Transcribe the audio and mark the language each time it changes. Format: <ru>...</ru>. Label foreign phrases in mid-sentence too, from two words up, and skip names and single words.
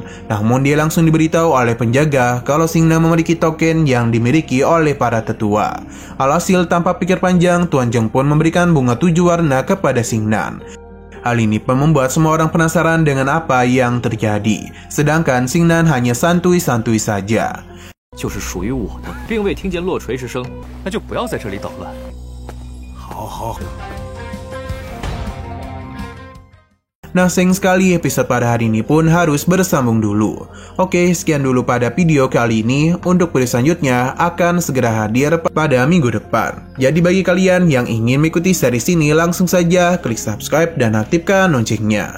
<id>Namun dia langsung diberitahu oleh penjaga kalau Xingnan memiliki token yang dimiliki oleh para tetua. Alhasil tanpa pikir panjang, Tuan Zheng pun memberikan bunga 7 warna kepada Xingnan. Hal ini pun membuat semua orang penasaran dengan apa yang terjadi. Sedangkan Xingnan hanya santuy-santuy saja.</id> <zh>就是属于我的，并未听见落锤之声，那就不要在这里捣乱。好。</zh> <id>Nah, sayang sekali episode pada hari ini pun harus bersambung dulu. Oke, sekian dulu pada video kali ini. Untuk video selanjutnya akan segera hadir pada minggu depan. Jadi bagi kalian yang ingin mengikuti series ini, langsung saja klik subscribe dan aktifkan loncengnya.</id>